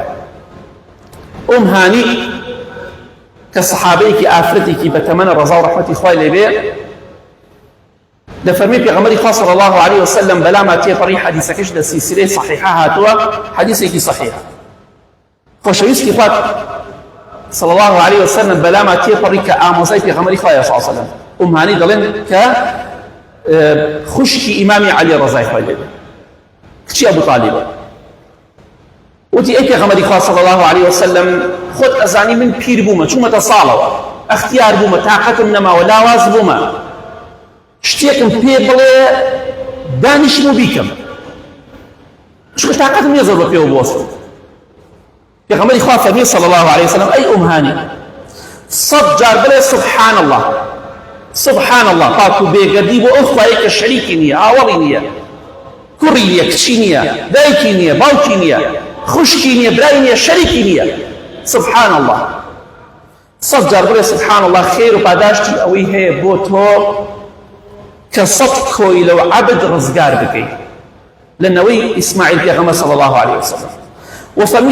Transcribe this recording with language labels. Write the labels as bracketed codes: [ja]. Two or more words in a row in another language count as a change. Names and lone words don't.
[ckb] ئەم هانی کە سەحابەیەکی ئافرەتێکی بەتەمەنە ڕەزا و ڕەحمەتی خوای لێبێ دەفەرمێ پێغەمبەری خوا [ar] صلی الله عليه وسلم [ckb] بەلاما تێپەڕی حەدیسەکەش لە سیلسیلەی صحیحە هاتووە حەدیسێکی صحیحە. خۆشەویستی خوا [ar] صلى الله عليه وسلم [ckb] بلاما تيپەڕی کە ئامۆزای پێغەمبەری خوایە [ar] صلی الله عليه وسلم [ckb] ئەم هانی دەڵێن کە خوشکی ئیمامی عەلی ڕەزای خوای لێبێ کچی ئەبوو تاڵیبە وتی ئەی پێغەمبەری خوا [ar] صلی الله عليه وسلم [ckb] خۆت ئەزانی من پیر بوومە چوومەتە ساڵەوە ئەختیار بوومە تاقەتم نەماوە لاواز بوومە شتێکم پێ بڵێ دانیشم و بیکەم چونکە تاقەتم نییە زۆر بە پێوە بوەستم. پێغەمبەری خوا فەرمێ [ar] صلی الله عليه وسلم [ckb] ئەی ئەم هانی 100 جار بڵێ [ar] سبحان الله سبحان الله [ckb] پاک و بێگەردی بۆ ئەو خوایە کە شەریکی نییە هاوڵی نییە کوڕی نییە کچی نییە دایکی نییە باوکی نییە خوشکی نییە برای نییە شەریکی نییە [ar] سبحان الله [ckb] 100 جار بڵێ [ar] سبحان الله [ckb] خێر و پاداشتی ئەوەی هەیە بۆ تۆ کە 100 کۆی لەو عەبد ڕزگار بکەیت لەنەوەی ئیسماعیل پێغەمبەر [ar] صلی الله عليه وسلم [ckb] وفەرمی